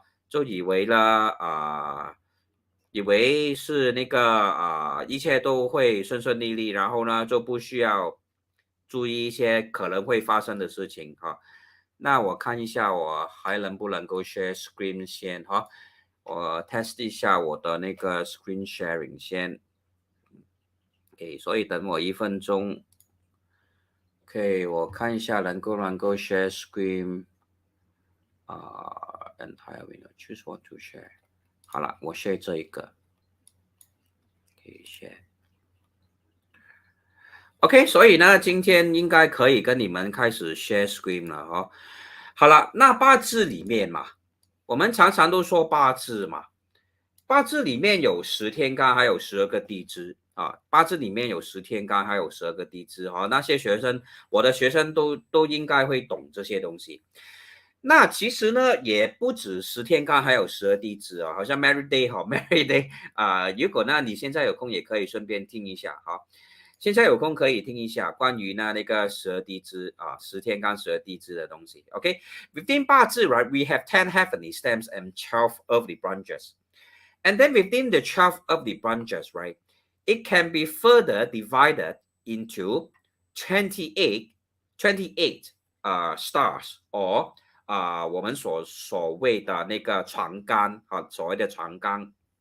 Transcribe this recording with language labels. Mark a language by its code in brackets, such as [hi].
[zh] 就以为了以为是那个一切都会顺顺利利，然后呢就不需要注意一些可能会发生的事情那我看一下我还能不能够 share screen 先我 test 一下我的那个 screen sharing 先。 OK， 所以等我1分钟。 OK， 我看一下能够 [en] share screen entire window choose what to share。 [zh] 好了，我 share 这一个，可以 share。 OK，所以呢，今天应该可以跟你们开始 share screen 了哦。好了，那八字里面嘛，我们常常都说八字嘛，八字里面有10天干，还有12个地支啊。八字里面有10天干，还有12个地支啊。那些学生，我的学生都应该会懂这些东西。那其实呢，也不止10天干，还有12地支啊。好像 Mary Day 哈，Mary Day 如果呢你现在有空，也可以顺便听一下哈。现在有空可以听一下关于那个12地支啊，10天干12地支的东西。 [en] OK，within 八字 right, we have 10 heavenly stems and 12 earthly branches. And then within the 12 earthly branches, right, it can be further divided into 28, 28 stars or [zh] 我们所谓的那个长干啊，所谓的长干。